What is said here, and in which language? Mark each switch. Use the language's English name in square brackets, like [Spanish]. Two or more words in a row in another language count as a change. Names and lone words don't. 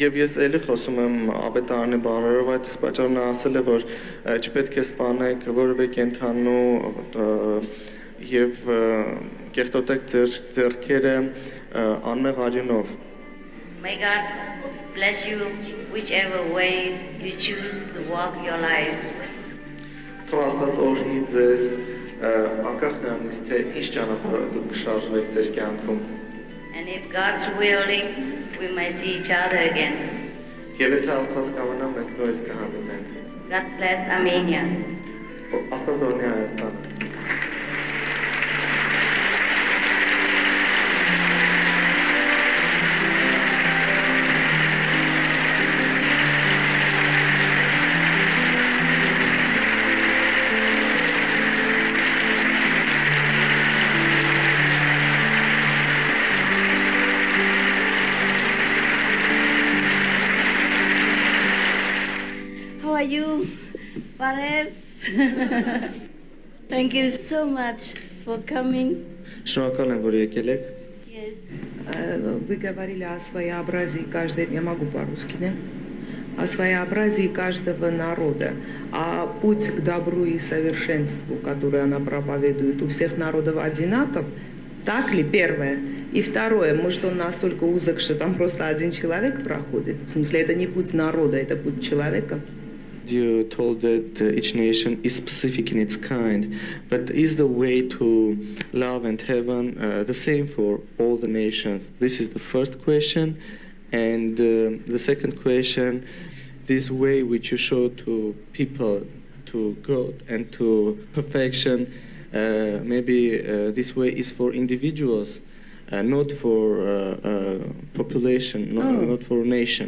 [Armenian] Եվ ես էլի խոսում եմ ավետարանի բառերով, այդ իսկ պատճառով նա ասել է, որ չպետք է սպանեք որևէ կենդանու եւ կեղտոտեք ձեր ձեռքերը անմեղ արյունով։ [English] May God bless you whichever ways you choose to walk your lives. [Armenian] Թող Աստված օրհնի ձեզ անկախ նրանից, թե ինչ ճանապարհով դուք կշարժվեք ձեր կյանքում։ [English] And if God's willing, we may see each other again. [Armenian] Եվ եթե Աստված կամենա, մենք նորից կհանդիպենք։ [English] God bless Armenia. [Armenian] Աստված օրհնի Հայաստան։ [English] How are you, Parev? Thank you so much for coming. [Armenian] Շնորհակալ եմ, որ եկել եք։ [English] Yes. [Russian] Вы говорили о своеобразии каждой, я могу по-русски, да? О своеобразии каждого народа, а путь к добру и совершенству, который она проповедует, у всех народов одинаков, так ли, первое? И второе, может, он настолько узок, что там просто один человек проходит? В смысле, это не путь народа, это путь человека? [English] You told that each nation is specific in its kind, but is the way to love and heaven the same for all the nations? This is the first question. And the second question, this way which you show to people, to God and to perfection, maybe this way is for individuals, not for population, not for a nation.